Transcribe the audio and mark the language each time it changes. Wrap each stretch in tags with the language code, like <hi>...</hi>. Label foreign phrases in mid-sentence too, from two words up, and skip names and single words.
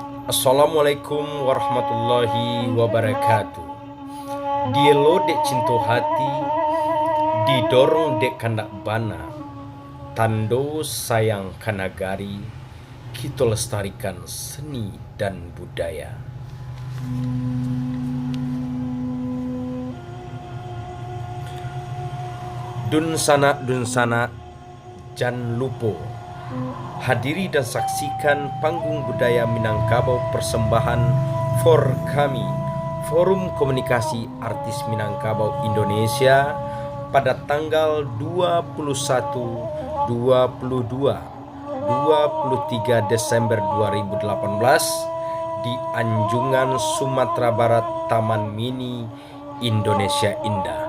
<ar>Assalamualaikum warahmatullahi wabarakatuh.</ar> <min>Dielo dek cinta hati, didorong dek kandak bana, tando sayang kanagari,</min> <id>kita lestarikan seni dan budaya.</id> <min>Dun sana jan lupo.</min> <id>Hadiri dan saksikan panggung budaya Minangkabau persembahan For Kami, Forum Komunikasi Artis Minangkabau Indonesia pada tanggal 21, 22, 23 Desember 2018 di Anjungan Sumatera Barat, Taman Mini Indonesia Indah.</id>